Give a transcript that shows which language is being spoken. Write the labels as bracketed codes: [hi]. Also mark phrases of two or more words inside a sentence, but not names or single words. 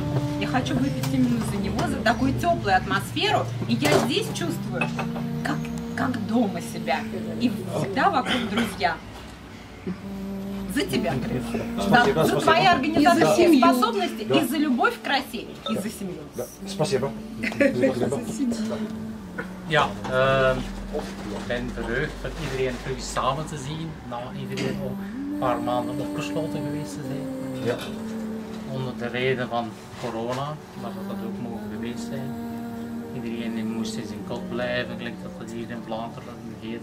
[ru] Я хочу выпить именно за него, за такую теплую атмосферу. И я здесь чувствую, как дома себя. И всегда вокруг друзья. За тебя, Крис. Да, за твои организаторские способности и за любовь к красе, и за семью. Спасибо. [nl] Ja, ik ben verheugd van iedereen terug samen te zien, na iedereen al een paar maanden opgesloten geweest te zijn. Ja. Onder de reden van corona, maar dat ook mogen geweest zijn. Iedereen moest in zijn kot blijven, gelijk dat het hier in Vlaanderen heet.